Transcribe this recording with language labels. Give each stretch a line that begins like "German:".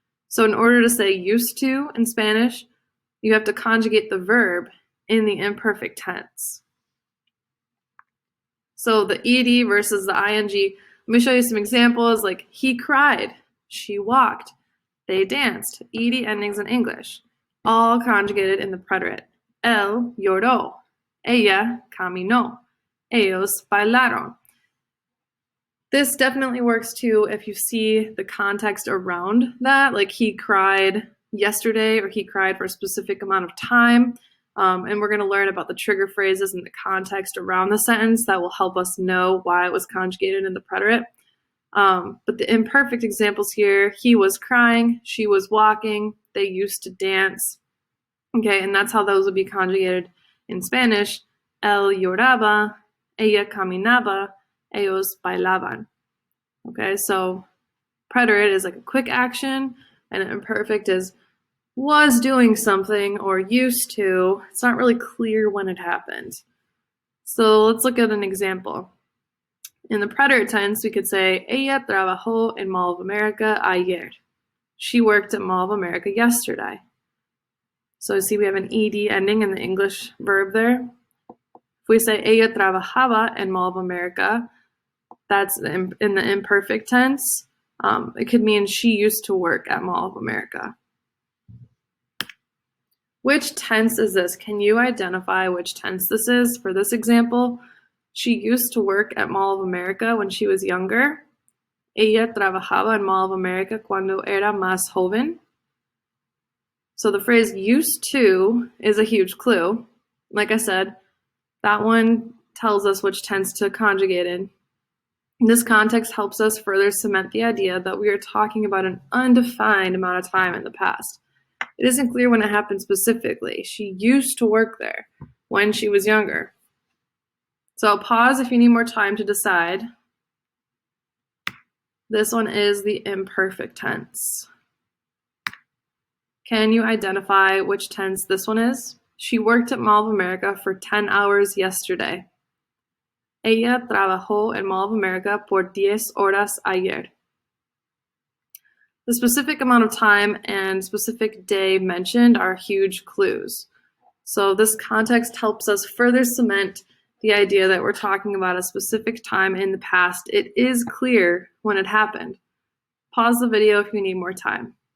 English: So in order to say used to in Spanish, you have to conjugate the verb in the imperfect tense. So the ed versus the ing, let me show you some examples, like he cried, she walked, they danced, ed endings in English, all conjugated in the preterite.
Spanish: Él lloró, ella caminó, ellos bailaron.
English: This definitely works too if you see the context around that, like he cried yesterday or he cried for a specific amount of time. And we're going to learn about the trigger phrases and the context around the sentence that will help us know why it was conjugated in the preterite. But the imperfect examples here, he was crying, she was walking, they used to dance. Okay, and that's how those would be conjugated in Spanish.
Spanish: Él lloraba, ella caminaba, ellos bailaban.
English: Okay, so preterite is like a quick action, and imperfect is was doing something or used to. It's not really clear when it happened. So let's look at an example. In the preterite tense, we could say,
Spanish: ella trabajó en Mall of America ayer.
English: She worked at Mall of America yesterday. So see, we have an ed ending in the English verb there. If we say,
Spanish: ella trabajaba en Mall of America,
English: that's in the imperfect tense. It could mean she used to work at Mall of America. Which tense is this? Can you identify which tense this is for this example? She used to work at Mall of America when she was younger.
Spanish: Ella trabajaba en Mall of America cuando era más joven.
English: So the phrase used to is a huge clue. Like I said, that one tells us which tense to conjugate in. This context helps us further cement the idea that we are talking about an undefined amount of time in the past. It isn't clear when it happened specifically. She used to work there when she was younger. So pause if you need more time to decide. This one is the imperfect tense. Can you identify which tense this one is? She worked at Mall of America for 10 hours yesterday.
Spanish: Ella trabajó en Mall of America por 10 horas ayer.
English: The specific amount of time and specific day mentioned are huge clues. So this context helps us further cement the idea that we're talking about a specific time in the past. It is clear when it happened. Pause the video if you need more time.